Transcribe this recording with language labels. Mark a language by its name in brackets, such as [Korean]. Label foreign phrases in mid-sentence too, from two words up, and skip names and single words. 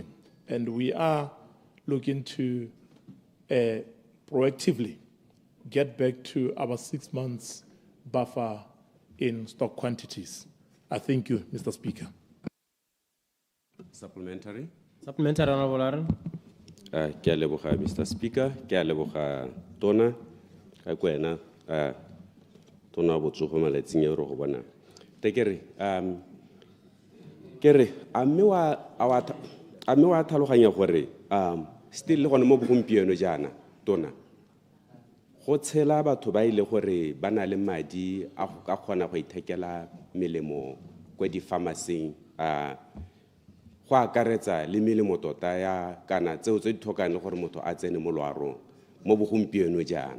[English] And we are looking to proactively get back to our 6 months buffer in stock quantities. I thank you, Mr. Speaker. Supplementary. Supplementary, Honorable Aaron. [Tswana] Ke a leboga, [English] Mr. Speaker. [Tswana] Ke a leboga tona ka kwena tona botsogo malatsing e re go bona. Te ke re a mme wa tlhaloganya gore still le gone mo bogompieno jaana tona go tshela batho ba ile gore ba na le madi a go ka kgona go ithekela melemo kwa di-pharmacy go akaretsa le melemo tota ya kana tseo tse di tlhokang le gore motho a tsene mo loarong mo bogompieno jaana.